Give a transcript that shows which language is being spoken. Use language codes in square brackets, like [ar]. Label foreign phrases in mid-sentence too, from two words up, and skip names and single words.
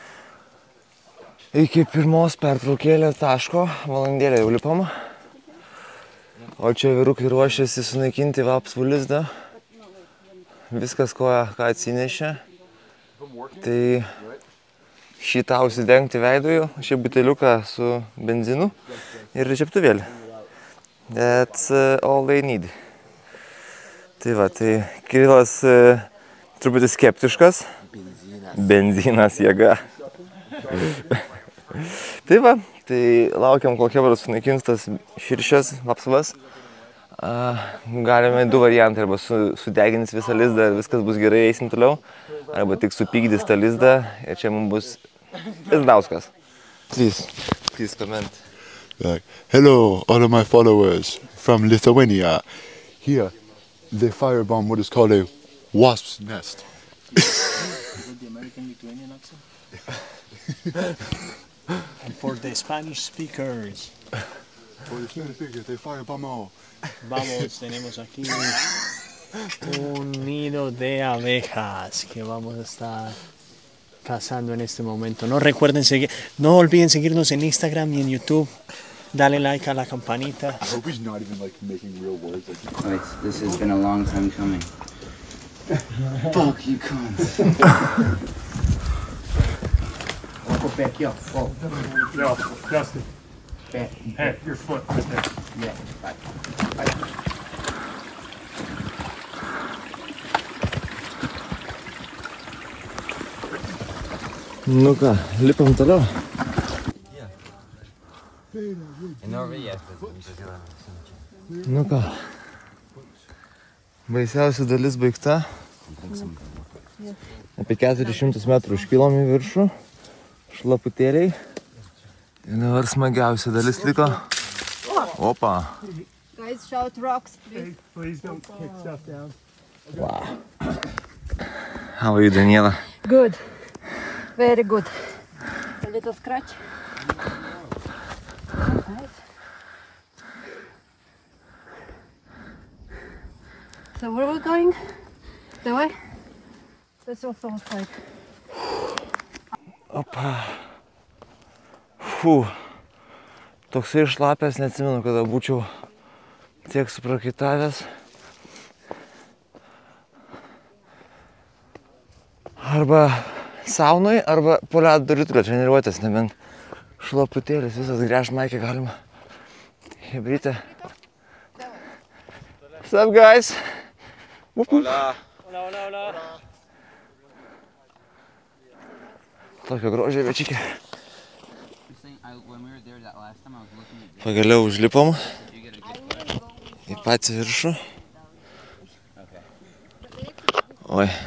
[lt] Iki 1 pertraukėlės taško, valandėlę jau lipom. O čia vyrukai ruošiasi sunaikinti Vapsvų lizdą. Viskas, ką atsinešė. Tai šitą užsidengti veidųjų, šį buteliuką su benzinu ir receptuvėlį. [en] That's all they need. [lt] Tai va, tai Kirilas truputį skeptiškas. Benzinas jėga. Tai va, tai laukiam, kol Chebras sunaikins tas širšės, Vapsvas. Galime 2 variantai, arba sudegins visą lizdą ir viskas bus gerai, eisim toliau. Arba tik supykdys tą lizdą ir čia mums bus Lizdauskas. [en] Please comment. Hello, all of my followers from Lithuania. Here, they firebomb what is called a wasp's nest. Is it the American Lithuanian accent? And for the Spanish speakers. For the Spanish speakers, they firebomb all. [es] Vamos, tenemos aquí un nido de abejas que vamos a estar cazando en este momento. No olviden seguirnos en Instagram y en YouTube. Dale like a la campanita. [en] I hope he's not even like making real words. Wait, this has been a long time coming. Fuck you, cunts. I'll go back up. Oh. No, Justin. Back. Hey, your foot right there. Yeah. Bye. [lt] Nu ką, lipam toliau. Nu ką, baisiausia dalis baigta. Apie 400 metrų užkilom į viršų, šlaputėliai. Ir dabar smagiausia dalis liko. Opa. [en] Guys, shout rocks, please. Please don't kick stuff down. Wow. How are you, Daniela? Good. Very good. A little scratch. Nice. So where are we going? The way? That's also outside. Opa. Fū. [lt] Toksai šlapęs, neatsimenu, kada būčiau tiek suprakaitavęs. Arba saunoj, arba po ledo ritulio treniruotės, nebent šlaputėlis, visas gręžt maikė galima Hebrytė. [en] What's up, guys? Hola. [lt] Tokio grožio večikė. Pagaliau užlipom į patį viršų. Oi.